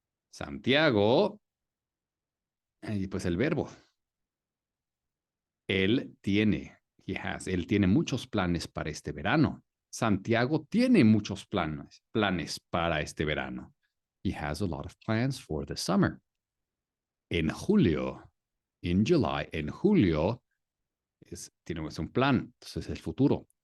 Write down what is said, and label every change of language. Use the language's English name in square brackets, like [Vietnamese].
[Spanish] Santiago, y pues el verbo. Él tiene, él tiene muchos planes para este verano. Santiago tiene muchos planes para este verano. [English] He has a lot of plans for the summer. [Spanish] En julio, [English] in July, [Spanish] en julio, tenemos un plan, entonces el futuro.